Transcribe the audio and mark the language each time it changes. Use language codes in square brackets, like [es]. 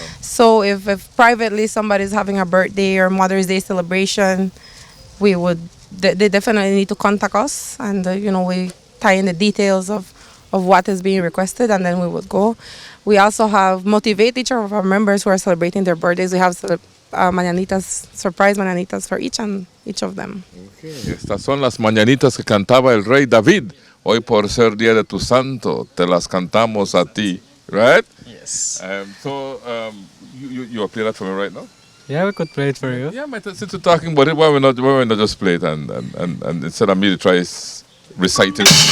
[en] So if privately somebody's having a birthday or Mother's Day celebration, they definitely need to contact us, and we tie in the details of what is being requested, and then we would go. We also motivate each of our members who are celebrating their birthdays. We have mañanitas, surprise mañanitas for each of them. Okay. [es] Estas son las mañanitas que cantaba el rey David. Hoy por ser día de tu santo, te las cantamos a ti. [en] Right? Yes. You are playing that for me right now? Yeah, we could play it for you. Yeah, since we're talking about it, why we not just play it and instead of me to try reciting.